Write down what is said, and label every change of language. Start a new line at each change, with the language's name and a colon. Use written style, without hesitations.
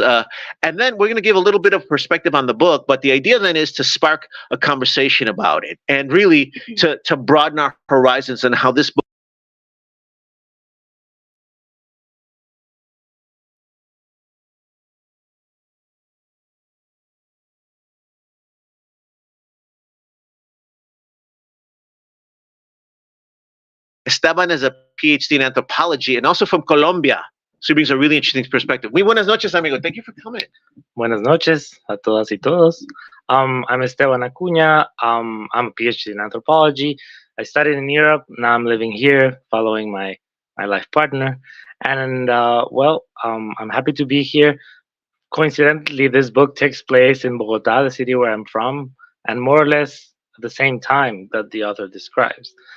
English: And then we're going to give a little bit of perspective on the book. But the idea then is to spark a conversation about it and really to broaden our horizons and how this book Esteban is a PhD in anthropology and also from Colombia. So he brings a really interesting perspective.
Spanish: Muy buenas noches, amigo.
English: Thank you for coming.
Spanish: Buenas noches a todas y todos.
English: I'm Esteban Acuña. I'm a PhD in anthropology. I studied in Europe. Now I'm living here, following my life partner. And I'm happy to be here. Coincidentally, this book takes place in Bogota, the city where I'm from, and more or less at the same time that the author describes.